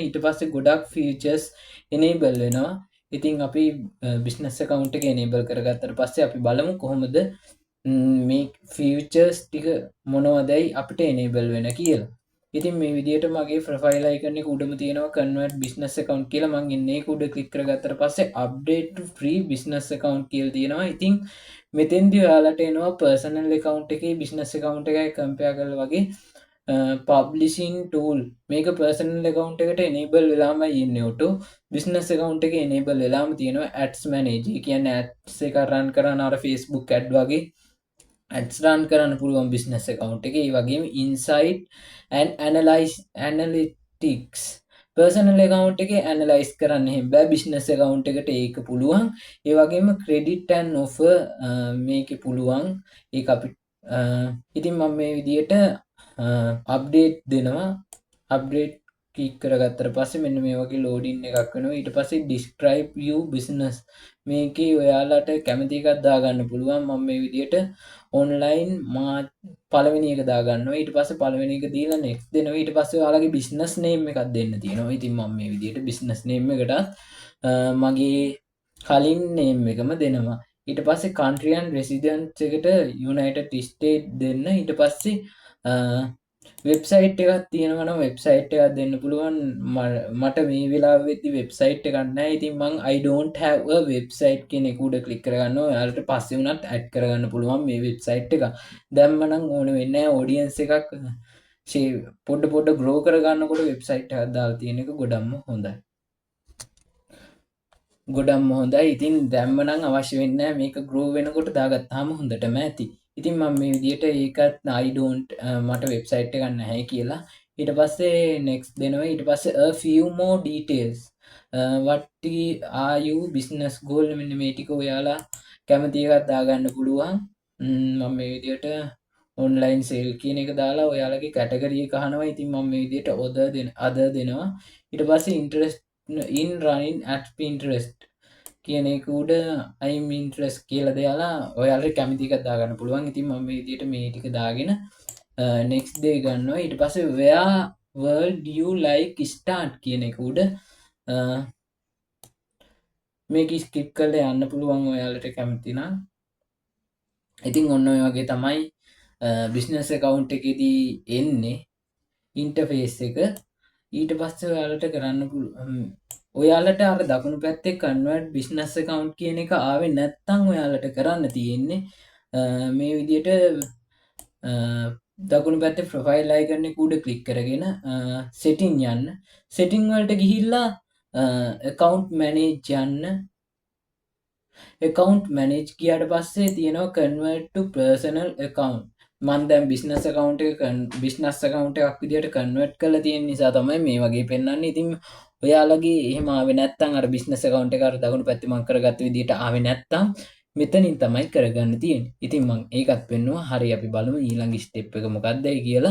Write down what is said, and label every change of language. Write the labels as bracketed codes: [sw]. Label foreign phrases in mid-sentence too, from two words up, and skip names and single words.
[si] ඊට පස්සේ ගොඩක් features enable වෙනවා. ඉතින් අපි [en] business account [si] එක enable කරගත්තට පස්සේ අපි බලමු කොහොමද මේ features ටික මොනවදයි අපිට enable වෙන කියලා. ඉතින් මේ විදිහට මගේ [en] profile icon [si] එක උඩම තියෙනවා [en] convert business account [si] කියලා. මම ඉන්නේ ඒක උඩ click කරගත්තට පස්සේ [en] update to free business account [si] කියලා තියෙනවා. ඉතින් මෙතෙන්දී ඔයාලට එනවා [en] personal account [si] එකේ [en] business account [si] එකයි compare කරලා වගේ [en] publishing tool. [si] මේක [en] personal account [si] එකට enable වෙලාමයි ඉන්නේ auto. [en] business account [si] එකේ enable වෙලාම තියෙනවා [en] ads manager. [si] ඒ කියන්නේ ads එක run කරන අර Facebook ad වගේ [en] ads run [si] කරන්න පුළුවන් [en] business account [si] එකේ. ඒ වගේම [en] insight and analytics personal account [si] එකේ analyze කරන්න එහෙම බෑ. [en] business account [si] එකට ඒක පුළුවන්. ඒ වගේම [en] credit and offer [si] මේකේ පුළුවන්. ඒක අපි ඉතින් මම මේ විදියට update දෙනවා. [en] update click [si] කරගත්තට පස්සේ මෙන්න මේ වගේ loading එකක් වෙනවා. ඊට පස්සේ [en] describe you business [si] මේකේ ඔයාලට කැමති එකක් දාගන්න පුළුවන්. මම මේ විදියට online පළවෙනි එක දාගන්නවා. ඊට පස්සේ පළවෙනි එක දීලා next දෙනවා. ඊට පස්සේ ඔයාලගේ [en] business name [si] එකක් දෙන්න තියෙනවා. ඉතින් මම මේ විදියට [en] business name [si] එකට මගේ කලින් name එකම දෙනවා. ඊට පස්සේ [en] country and residence [si] එකට United States දෙන්න. ඊට පස්සේ වෙබ්සයිට් එකක් තියෙනවා නම් වෙබ්සයිට් එකක් දෙන්න පුළුවන්. මට මේ වෙලාවෙදි වෙබ්සයිට් එකක් නැහැ. ඉතින් මං [en] I don't have a website [si] කියන එක උඩ ක්ලික් කරගන්නවා. ඔයාලට පස්සේ උනත් ඇඩ් කරගන්න පුළුවන් මේ වෙබ්සයිට් එක. දැම්ම නම් ඕන වෙන්නේ නැහැ. ඔඩියන්ස් එකක් පොඩ ග්‍රෝ කරගන්නකොට වෙබ්සයිට් එකක් දාලා තියෙන එක ගොඩක්ම හොඳයි. ගොඩක්ම හොඳයි. ඉතින් දැම්ම නම් අවශ්‍ය වෙන්නේ නැහැ. මේක ග්‍රෝ වෙනකොට දාගත්තාම හොඳටම ඇති. ඉතින් මම මේ විදිහට ඒකත් [en] I don't [si] මට වෙබ්සයිට් එකක් නැහැ කියලා ඊට පස්සේ next දෙනවා. ඊට පස්සේ [en] a few more details what are you business goal [si] මෙන්න මේ ටික ඔයාලා කැමති එකක් දාගන්න පුළුවන්. මම මේ විදිහට [en] online sale [si] කියන එක දාලා ඔයාලගේ කැටගරි එක අහනවා. ඉතින් මම මේ විදිහට other දෙනවා. ඊට පස්සේ [en] interest in running at Pinterest [si] කියන එක උඩ [en] I'm interest [si] කියලා දාලා ඔයාලට කැමති එකක් දාගන්න පුළුවන්. ඉතින් මම මේ විදිහට මේ ටික දාගෙන [en] next day [si] ගන්නවා. ඊට පස්සේ [en] where world you like start [si] කියන එක උඩ මේක skip කරලා යන්න පුළුවන් ඔයාලට කැමති නම්. ඉතින් ඔන්න ඔය වගේ තමයි [en] business account [si] එකේදී එන්නේ interface එක. ඊට පස්සේ ඔයාලට කරන්න පුළුවන් ඔයාලට අර දකුණු පැත්තේ [en] convert business account [si] කියන එක ආවේ නැත්නම් ඔයාලට කරන්න තියෙන්නේ මේ විදිහට දකුණු පැත්තේ [en] profile icon [si] එක උඩ click කරගෙන setting යන්න. setting වලට ගිහිල්ලා [en] account manage [si] යන්න. [en] account manage [si] ගියාට පස්සේ තියෙනවා [en] convert to personal account. [si] මම දැන් [en] business account [si] එක [en] business account [si] එකක් විදිහට convert කරලා තියෙන නිසා තමයි මේ වගේ පෙන්වන්නේ. ඉතින් ඔයාලගේ එහෙම ආවේ නැත්නම් අර [en] business account [si] එක අර දකුණු පැත්තේ මම කරගත්ත විදිහට ආවේ නැත්නම් මෙතනින් තමයි කරගන්න තියෙන්නේ. ඉතින් මම ඒකත් පෙන්නුවා. හරි අපි බලමු ඊළඟ step එක මොකක්දයි කියලා.